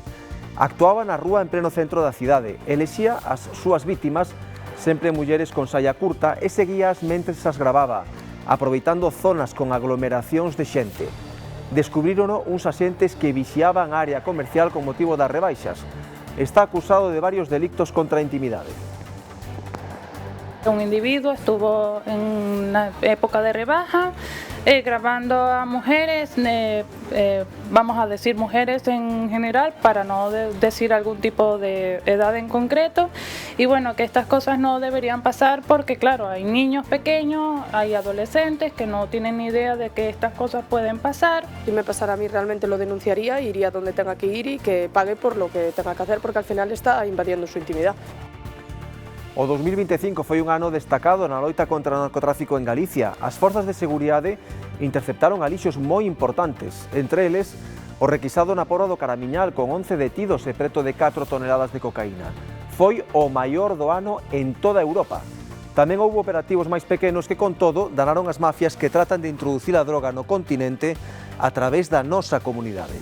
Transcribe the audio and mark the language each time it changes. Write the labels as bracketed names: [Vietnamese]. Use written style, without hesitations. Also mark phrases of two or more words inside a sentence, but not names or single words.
[Galician] Actuaba na rúa en pleno centro da cidade, elexía as súas vítimas, sempre mulleres con saia curta, e seguías mentres as gravaba, aproveitando zonas con aglomeracións de xente. Descubrírono uns axentes que vixiaban a área comercial con motivo das rebaixas. Está acusado de varios delictos contra a intimidade. [Spanish] Un individuo estuvo en una época de rebaja grabando a mujeres, vamos a decir mujeres en general para no decir algún tipo de edad en concreto, y bueno, que estas cosas no deberían pasar porque claro, hay niños pequeños, hay adolescentes que no tienen ni idea de que estas cosas pueden pasar. Si me pasara a mí realmente lo denunciaría, iría donde tenga que ir y que pague por lo que tenga que hacer porque al final está invadiendo su intimidad. [Galician] O 2025 foi un ano destacado na loita contra o narcotráfico en Galicia. As forzas de seguridade interceptaron alixos moi importantes, entre eles o requisado na Porra do Caramiñal con 11 detidos e preto de 4 toneladas de cocaína. Foi o maior do ano en toda Europa. Tamén houve operativos máis pequenos que, con todo, danaron as mafias que tratan de introducir a droga no continente a través da nosa comunidade.